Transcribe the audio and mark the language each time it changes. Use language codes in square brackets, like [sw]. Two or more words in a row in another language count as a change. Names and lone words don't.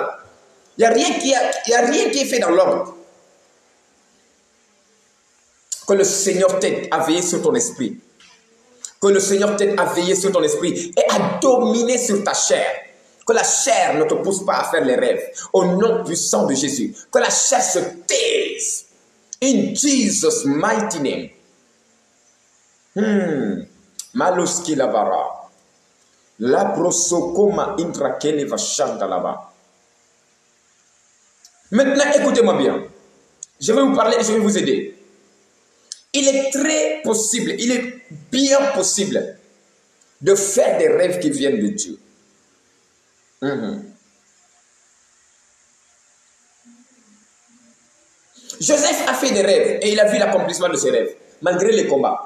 [fr] Il n'y a rien qui est fait dans l'ordre. Que le Seigneur t'aide à veiller sur ton esprit. Que le Seigneur t'aide à veiller sur ton esprit et à dominer sur ta chair. Que la chair ne te pousse pas à faire les rêves. Au nom puissant de Jésus. Que la chair se taise. [en] In Jesus' mighty name. Maluski lavara. La prosokoma intrakele vachanda là-bas. [fr] Maintenant, écoutez-moi bien. Je vais vous parler et je vais vous aider. Il est très possible, il est bien possible de faire des rêves qui viennent de Dieu. Joseph a fait des rêves et il a vu l'accomplissement de ses rêves, malgré les combats.